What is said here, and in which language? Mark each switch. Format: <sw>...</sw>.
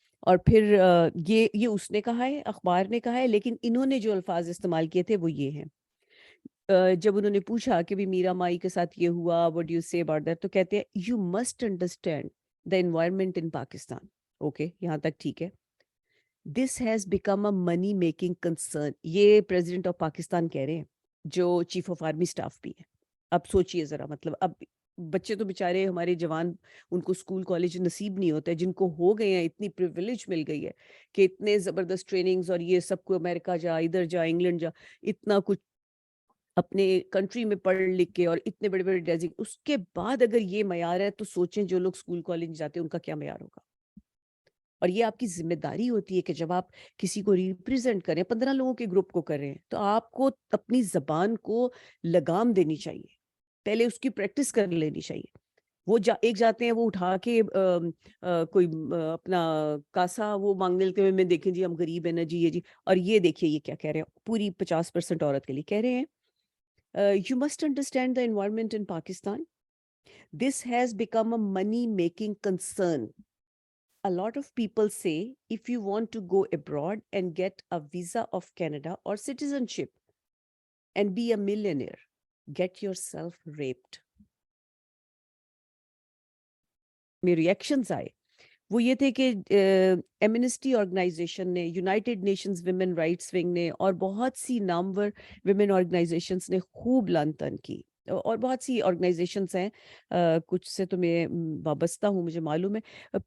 <ur>اور پھر یہ اس نے کہا ہے, اخبار نے کہا ہے, لیکن انہوں نے جو الفاظ استعمال کیے تھے وہ یہ ہیں. جب انہوں نے پوچھا کہ بھی میرا مائی کے ساتھ یہ ہوا,</ur> <en>what do you say about that,</en> <ur>تو کہتے ہیں</ur> <en>you must understand the environment in Pakistan.</en> <ur>Okay, یہاں تک ٹھیک ہے.</ur> <en>This has become a money making concern.</en> <ur>یہ پریزیڈنٹ آف پاکستان کہہ رہے ہیں, جو چیف آف آرمی اسٹاف بھی ہے. اب سوچئے ذرا, مطلب اب بچے تو بیچارے ہمارے جوان, ان کو اسکول کالج نصیب نہیں ہوتا ہے, جن کو ہو گئے ہیں, اتنی پریویلیج مل گئی ہے کہ اتنے زبردست ٹریننگز, اور یہ سب کو امریکہ جا, ادھر جا, انگلینڈ جا, اتنا کچھ اپنے کنٹری میں پڑھ لکھ کے, اور اتنے بڑے بڑے ڈیزنگ, اس کے بعد اگر یہ معیار ہے تو سوچیں جو لوگ اسکول کالج جاتے ہیں ان کا کیا معیار ہوگا. اور یہ آپ کی ذمہ داری ہوتی ہے کہ جب آپ کسی کو ریپریزنٹ کریں, 15 لوگوں کے گروپ کو کر رہے ہیں, تو آپ کو اپنی زبان کو لگام دینی چاہیے, پہلے اس کی پریکٹس کر لینی چاہیے. وہ ایک جاتے ہیں, وہ اٹھا کے کوئی اپنا کاسا وہ مانگنے لگتے ہیں, میں دیکھیں جی ہم غریب ہیں نا جی, یہ جی, اور یہ دیکھیے یہ کیا کہہ رہے ہیں, پوری 50% عورت کے لیے کہہ رہے ہیں.</ur> <en>You must understand the environment in Pakistan. This has become a money-making concern. A lot of people say if you want to go abroad and get a visa of Canada or citizenship and be a millionaire, get yourself raped.</en> <ur>میں reactions آئے وہ یہ تھے کہ Amnesty organization نے, United nations women rights wing نے, اور بہت سی نامور ویمن آرگنائزیشنز نے خوب لعن طعن کی, اور بہت سی آرگنائزیشنز ہیں, کچھ سے تو میں وابستہ ہوں, مجھے معلوم ہے.</ur>